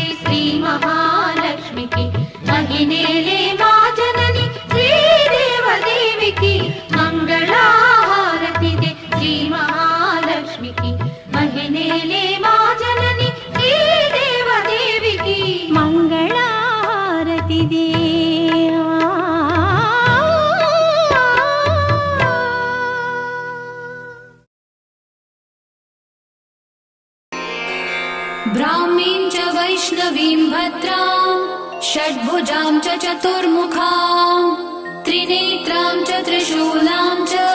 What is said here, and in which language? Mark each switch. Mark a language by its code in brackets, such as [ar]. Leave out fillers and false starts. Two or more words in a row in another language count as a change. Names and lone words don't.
[te] శ్రీ మహాలక్ష్మికి మహిళే మా జనని శ్రీదేవదేవికి మంగళహారతి దే శ్రీ మహాలక్ష్మికి మహిళే మా జనని శ్రీదేవదేవికి మంగళహారతి దే [sa] ब्राह्मीं च वैष्णवीं भद्रां षड्भुजां च चतुर्मुखां त्रिनेत्रां च त्रिशूलां च